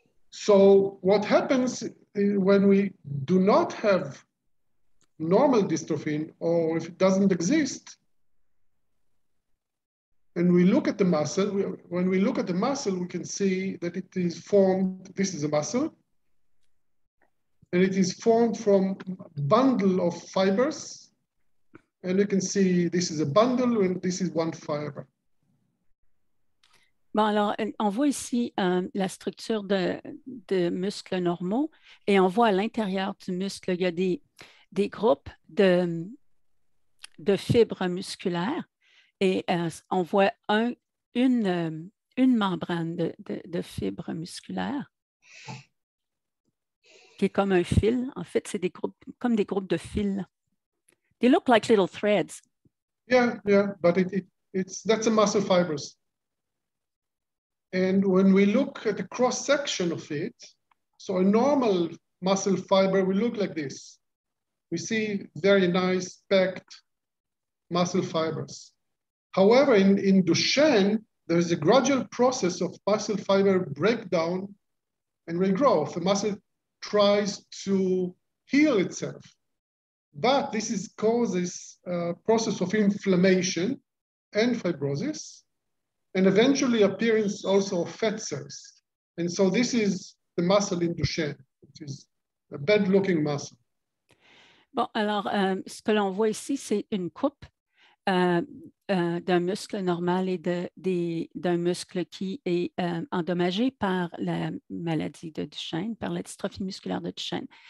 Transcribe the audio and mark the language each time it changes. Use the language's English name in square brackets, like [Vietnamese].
[English] So what happens when we do not have normal dystrophin, or if it doesn't exist, and we look at the muscle, when we look at the muscle, we can see that it is formed, this is a muscle, and it is formed from a bundle of fibers. And you can see this is a bundle and this is one fiber. [French] Bon, alors, on voit ici la structure de muscles normaux et on voit à l'intérieur du muscle, il y a des groupes de fibres musculaires et on voit une membrane de fibres musculaires qui est comme un fil. En fait, c'est comme des groupes de fils. [English] They look like little threads. Yeah, but that's a muscle fibers. And when we look at the cross section of it, so a normal muscle fiber will look like this. We see very nice packed muscle fibers. However, in Duchenne, there's a gradual process of muscle fiber breakdown and regrowth. The muscle tries to heal itself, but this causes a process of inflammation and fibrosis. and eventually appearance also of fat cells. And so this is the muscle in Duchenne, which is a bad-looking muscle. [French] Bon, alors, ce que l'on voit ici, c'est une coupe d'un muscle normal et d'un muscle qui est endommagé par la maladie de Duchenne, par la dystrophie musculaire de Duchenne.